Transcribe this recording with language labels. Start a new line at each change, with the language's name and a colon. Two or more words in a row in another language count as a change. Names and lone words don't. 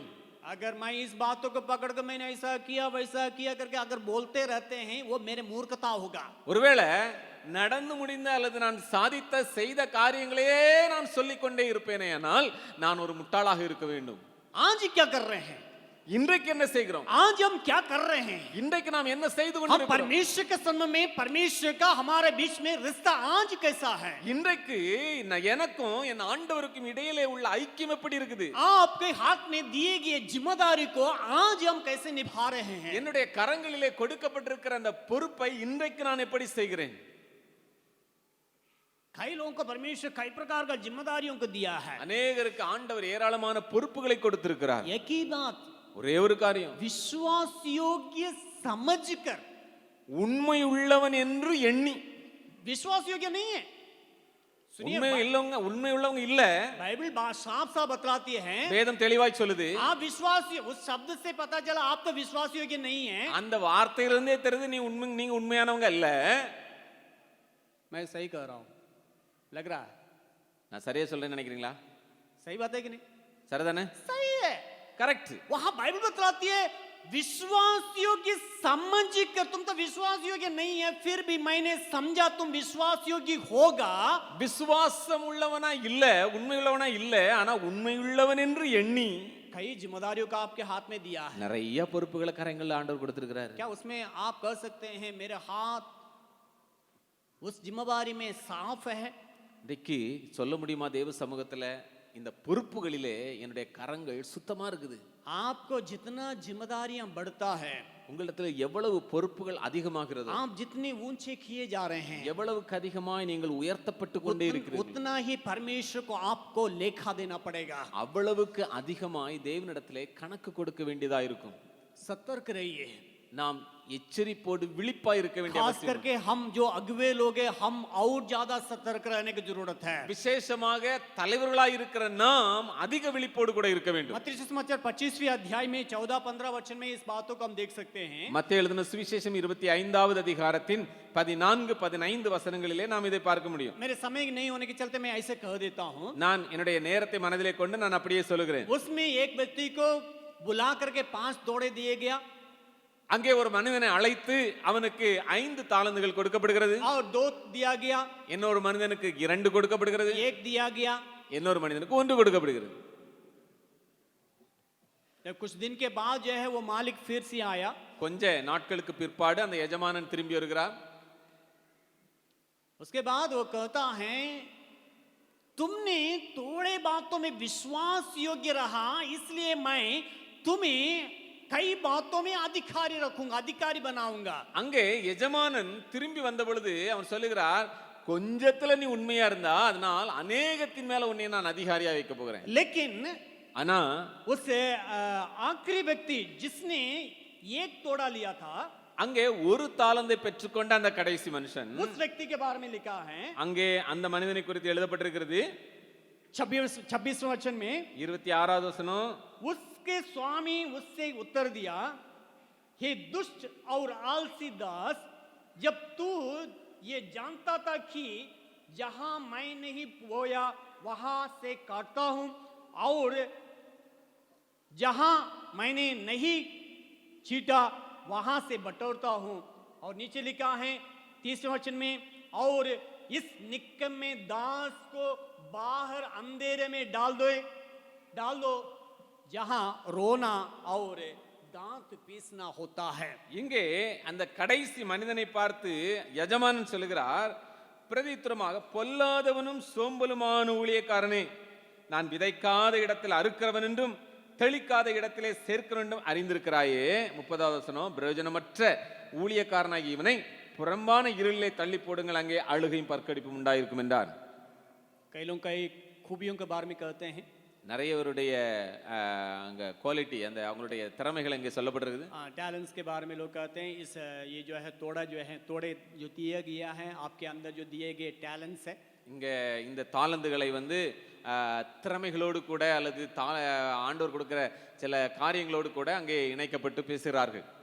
Hindi: अगर मैं इस बातों को पकड़ कर मैंने ऐसा किया वैसा किया करके अगर बोलते रहते हैं वो मेरे मूर्खता होगा.
Tamil: ஒருவேளை நடந்து முடிந்த அல்லது நான் சாதித்த செய்த காரியங்களையே நான் சொல்லிக் கொண்டே இருப்பேனேயானால் நான் ஒரு முட்டாளாக இருக்க வேண்டும்.
Hindi: आज क्या कर रहे हैं?
Tamil: இன்றைக்கு என்ன செய்கிறோம்?
Hindi: आज हम क्या कर रहे हैं?
Tamil: இன்றைக்கு நாம் என்ன செய்து
Hindi: हम
Tamil: கொண்டிருக்கிறோம்?
Hindi: परमेश्वर के सन्म में परमेश्वर का हमारे बीच में रिश्ता आज कैसा है?
Tamil: இன்றைக்கு எனக்கும் என் ஆண்டவருக்கும் இடையிலே உள்ள ஐக்கியம் எப்படி இருக்குது?
Hindi: आपके हाथ में दिए गए जिम्मेदारी को आज हम कैसे निभा रहे हैं?
Tamil: என்னுடைய கரங்களிலே கொடுக்கப்பட்டிருக்கிற அந்த பொறுப்பை இன்றைக்கு நான் எப்படி செய்கிறேன்?
Hindi: कई लोगों को परमेश्वर कई प्रकार का जिम्मेदारियों को दिया है.
Tamil: அநேகருக்கு ஆண்டவர் ஏராளமான பொறுப்புகளை கொடுத்திருக்கிறார்.
Hindi: एक ही बात,
Tamil: ஒரே ஒரு காரியம்,
Hindi: विश्वास योग्य समझकर,
Tamil: உண்மை உள்ளவன் என்று எண்ணி.
Hindi: विश्वास योग्य नहीं है. सुनिए,
Tamil: உண்மை உள்ளவங்க இல்ல.
Hindi: बाइबल बात साफ साफ बतलाती है.
Tamil: வேதம் தெளிவாய் சொல்லுது.
Hindi: आप विश्वास, उस शब्द से पता चला आप तो विश्वास योग्य नहीं है.
Tamil: அந்த வார்த்தையிலிருந்தே தெரியுது நீங்க உண்மையானவங்க இல்ல.
Hindi: मैं सही कह रहा हूं, लग रहा है
Tamil: நான் சரியா சொல்றேன்னு நினைக்கிறீங்களா?
Hindi: सही बात है कि नहीं?
Tamil: சரிதானே?
Hindi: सही है,
Tamil: கரெக்ட்.
Hindi: वहां बाइबल बतलाती है विश्वास योग्य समझ कर, तुम तो विश्वास योग्य नहीं है फिर भी मैंने समझा तुम विश्वास योग्य होगा.
Tamil: விசுவாசம் உள்ளவனா இல்ல, உண்மை உள்ளவனா இல்ல, ஆனா உண்மை உள்ளவன் என்று எண்ணி
Hindi: कई जिम्मेदारियों का आपके हाथ में दिया है.
Tamil: நிறைய பொறுப்புகளை கரங்கள்ல ஆண்டவர் கொடுத்திருக்கிறார்.
Hindi: क्या उसमें आप कह सकते हैं मेरे हाथ उस जिम्मेदारी में साफ है?
Tamil: இன்னைக்கு சொல்ல முடியுமா தேவ சமூகத்துல இந்த பொறுப்புகளிலே என்னுடைய கரங்கள் சுத்தமா இருக்குது?
Hindi: आपको जितना जिम्मेदारियां बढ़ता है,
Tamil: உங்களிடத்துல எவ்வளவு பொறுப்புகள் அதிகமாகிறது,
Hindi: आप जितने ऊंचे किए जा रहे हैं,
Tamil: எவ்வளவுக்கு அதிகமாய் நீங்கள் உயர்த்தப்பட்டு கொண்டே இருக்கிறீர்கள்,
Hindi: उतना ही परमेश्वर को आपको लेखा देना पड़ेगा.
Tamil: அவ்வளவுக்கு அதிகமாய் தேவனிடத்திலே கணக்கு கொடுக்க வேண்டியதா இருக்கும்.
Hindi: सतर्क रहिए.
Tamil: நாம் எச்சரிப்போடு விழிப்பாய் இருக்க வேண்டிய
Hindi: खास
Tamil: அவசியம்.
Hindi: करके हम जो अगुवे लोग हैं, हम और ज्यादा सतर्क रहने की जरूरत है.
Tamil: விசேஷமாக தலைவர்களாய் இருக்கிற நாம் அதிக விழிப்போடு கூட இருக்க வேண்டும்.
Hindi: मत्ती सुसमाचार 25वें अध्याय में 14-15 वचन में इस बातों को हम देख सकते हैं.
Tamil: மத்தேயு எழுதின சுவிசேஷம் 25வது அதிகாரத்தின் 14-15 வசனங்களிலே நாம் இதை பார்க்க முடியும்.
Hindi: मेरे समय नहीं होने के चलते मैं ऐसे कह देता हूँ.
Tamil: நான் என்னுடைய நேரத்தை மனதிலே கொண்டு நான் அப்படியே சொல்லுகிறேன்.
Hindi: उसमें एक व्यक्ति को बुला करके 5 दौड़े दिए गया
Tamil: அங்கே ஒரு மனிதனை அழைத்து அவனுக்கு 5 தாலந்துகள் கொடுக்கப்படுகிறது.
Hindi: और 2 दिया गया.
Tamil: இன்னொரு மனிதனுக்கு 2 கொடுக்கப்படுகிறது.
Hindi: 1 दिया गया.
Tamil: இன்னொரு மனிதனுக்கு 1 கொடுக்கப்படுகிறது.
Hindi: कुछ दिन के बाद जो है वो मालिक फिर से आया.
Tamil: கொஞ்ச நாட்களுக்கு பிற்பாடு அந்த எஜமானன் திரும்பி வருகிறார்.
Hindi: उसके बाद वो कहता है तुमने थोड़े बातों में विश्वास योग्य रहा, इसलिए मैं तुम्हें कई बातों में अधिकारी रखूंगा, अधिकारी बनाऊंगा.
Tamil: அங்கே எஜமானன் திரும்பி வந்த பொழுது அவன் சொல்லுகிறார், கொஞ்சத்துல நீ உண்மையா இருந்தா அதனால் அநேகத்தின் மேல உன்னை நான் அதிகாரியா வைக்க போகிறேன்.
Hindi: लेकिन
Tamil: ஆனா
Hindi: उस आखिरी व्यक्ति जिसने 1 तोड़ा लिया था,
Tamil: அங்கே ஒரு தாளந்தை பெற்றுக்கொண்ட அந்த கடைசி மனுஷன்,
Hindi: उस व्यक्ति के बारे में लिखा है.
Tamil: அங்கே அந்த மனிதனை குறித்து எழுதப்பட்டிருக்கிறது
Hindi: 26वें वचन में
Tamil: 26வது வசனம்.
Hindi: उसके स्वामी उससे उत्तर दिया, हे दुष्ट और आलसी दास, जब तू ये जानता था कि जहां मैं नहीं बोया वहां से काटता हूं और जहां मैंने नहीं छीटा वहां से बटोरता हूं। और नीचे लिखा है 30वें वचन में, और इस निकम्मे दास को बाहर अंधेरे में डाल दो जहां रोना और दांत पीसना होता है।
Tamil: இங்கே அந்த கடைசி மனிதனை பார்த்து எஜமானன் சொல்லுகிறார், பிரதித்திரமாக, பொல்லாதவனும் சோம்பலுமான ஊழியக்காரனே, நான் விதைக்காத இடத்தில் அறுக்கிறவன் என்றும் தெளிக்காத இடத்திலே சேர்க்கிறவன் என்றும் அறிந்திருக்கிறாயே. 30வது வசனம், பிரயோஜனமற்ற ஊழியக்காரனாகி இவனை புறம்பான இருளிலே தள்ளி போடுங்கள், அங்கே அழுகையும் பற்கடிப்பும் உண்டாயிருக்கும் என்றார்.
Hindi: कई लोग कई खूबियों के बारे में कहते हैं,
Tamil: நிறையவருடைய அங்க குவாலிட்டி, அந்த அவங்களுடைய திறமைகள் இங்கே சொல்லப்பட்டிருக்குது.
Hindi: टैलेंट्स के बारे में लोग कहते हैं, इस ये जो है तोड़े जो दिया गया है आपके अंदर जो दिए गए टैलेंट्स है,
Tamil: இங்க இந்த தாளந்துகளை வந்து திறமைகளோடு கூட அல்லது ஆண்டவர் கொடுக்கிற சில காரியங்களோடு கூட அங்கே இணைக்கப்பட்டு பேசுகிறார்கள்.